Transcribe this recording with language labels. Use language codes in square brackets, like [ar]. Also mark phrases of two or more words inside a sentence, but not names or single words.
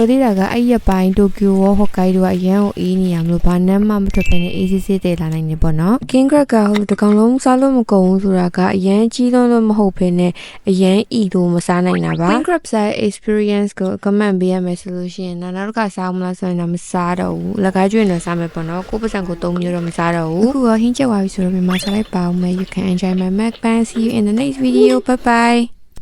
[my] တော်သေးတာကအဲ့ရပိုင်းတိုကျိုရောဟော့ကိုင်ဒိုကအရန်ကိုအေးနေရမလို့ဘာနမ်းမှမထွက်ဘဲနဲ့အေးစစ်စစ်တည်လာနိုင်နေပေါ့နော် King Crab ကဟိုတကောင်လုံးစားလို့မကုန်ဘူးဆိုတာကအရန်ကြီးလုံးလို့မဟုတ်ဘဲနဲ့အရန်ဤတို့မစားနိုင်တာပါ [en] King Crab side experience [my] ကို comment ပေးရမယ်ဆိုလို့ရှိရင်နောက်တစ်ခါစားမလားဆိုရင်တော့မစားတော့ဘူးလက်ကားကျွေးနေစားမယ်ပေါ့နော်ကိုပစံကို3မျိုးတော့မစားတော့ဘူးအခုကဟင်းချက်သွားပြီဆိုတော့မြန်မာစားလိုက်ပါဦးမယ် [en] you can enjoy my mukbang see you in the next video bye bye